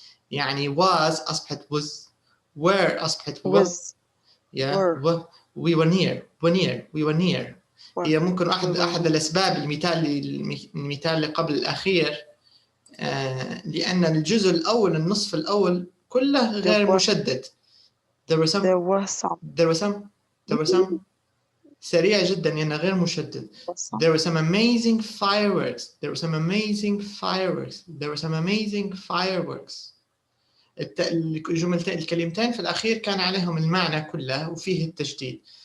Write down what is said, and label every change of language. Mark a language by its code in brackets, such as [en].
[ar] يعني was أصبحت was, were أصبحت was. [en] We were near. We were near. [ar] هي ممكن أحد الأسباب المثال اللي قبل الأخير لأن الجزء الأول النصف الأول كله غير مشدد. [en] There were some [ar] سريع جدا لأنه غير مشدد. [en] There were some amazing fireworks. [ar] الكلمتين في الأخير كان عليهم المعنى كله وفيه التجديد.